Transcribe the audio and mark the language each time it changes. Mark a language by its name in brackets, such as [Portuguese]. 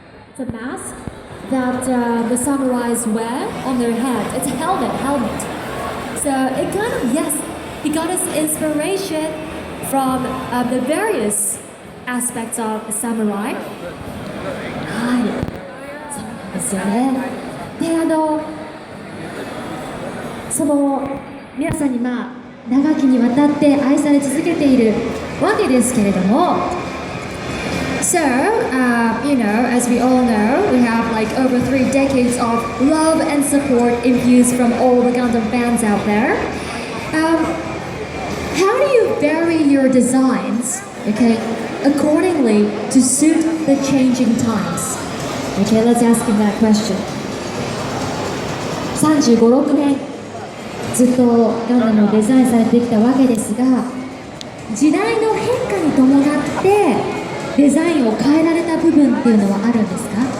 [English] It's a mask that the samurais wear on their head. It's a helmet. So it kind of, yes, he got his inspiration from the various aspects of a samurai. [Japanese] はい、そうですよね。で、その皆さんに長きにわたって愛され続けているわけですけれども。 [English] So, as we all know, we have like over 3 decades of love and support infused from all the Gundam fans out there. How do you vary your designs, okay, accordingly to suit the changing times? Okay, let's ask him that question. [Japanese] 35、6年ずっとガンダムをデザインされてきたわけですが、時代の変化に伴ってデザインを変えられた部分っていうのはあるんですか？